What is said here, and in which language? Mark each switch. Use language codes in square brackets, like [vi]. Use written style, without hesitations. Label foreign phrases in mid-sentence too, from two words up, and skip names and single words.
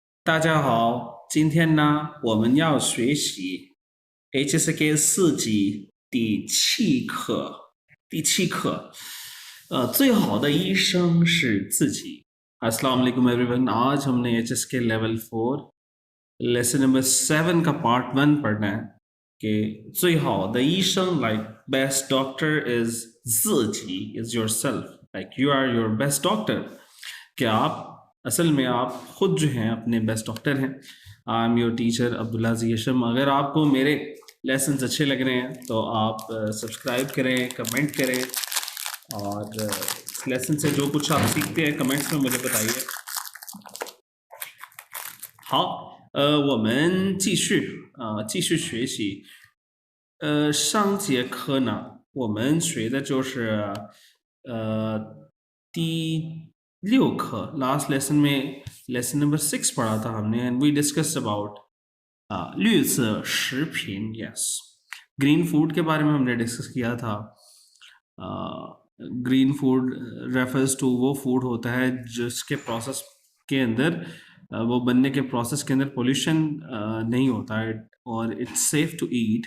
[zh] 大家好，今天呢，我们要学习 HSK 4级第7课。最好的医生是自己。 [ar] السلام عليكم [zh] एवरीवन। [hi] आज हमने HSK [en] level 4 lesson number 7 [hi] का पार्ट 1 पढ़ना है कि [zh] 最好的医生 [en] like best doctor is 自己 is yourself, like you are your best doctor, [hi] कि आप असल में आप खुद जो हैं अपने [en] best doctor [hi] हैं। [en] I am your teacher [hi] अब्दुल्ला यशम। अगर आपको मेरे लेसन अच्छे लग रहे हैं तो आप सब्सक्राइब करें, कमेंट करें और इस लेसन से जो कुछ आप सीखते हैं कमेंट्स में मुझे बताइए। [zh] 好，我们继续学习。上节课呢，我们学的就是第6课 [en] last lesson [hi] में [en] lesson number 6 [hi] पढ़ा था हमने [en] and we discuss about [zh] 绿色食品 [en] yes green food [hi] के बारे में हमने डिस्कस किया था। [en] green food refers to [hi] वो फूड होता है जिसके प्रोसेस के अंदर वो बनने के प्रोसेस के अंदर पोल्यूशन नहीं होता है और [en] it's safe to eat.